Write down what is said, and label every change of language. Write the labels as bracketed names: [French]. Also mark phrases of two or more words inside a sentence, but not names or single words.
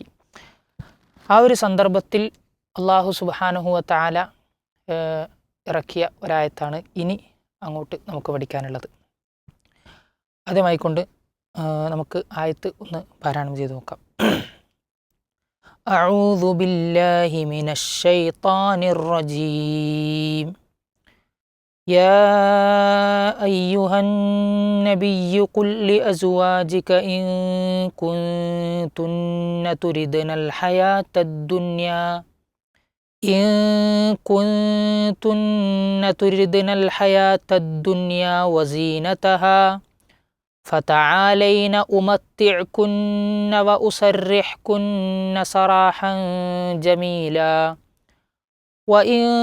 [Malayalam] ആ ഒരു സന്ദർഭത്തിൽ [Arabic] الله سبحانه وتعالى [Malayalam] ഇറക്കിയ ഒരായത്താണ് ഇനി അങ്ങോട്ട് നമുക്ക് പഠിക്കാനുള്ളത്. ആദ്യമായിക്കൊണ്ട് നമുക്ക് ആയത്ത് ഒന്ന് പാരായണം ചെയ്ത് നോക്കാം. [Arabic] أعوذ بالله من الشيطان الرجيم. يا أيها النبي قل لأزواجك إن كنتن تردن الحياة الدنيا وزينتها فتعالين أمتعكن وأسرحكن سراحا جميلا وإن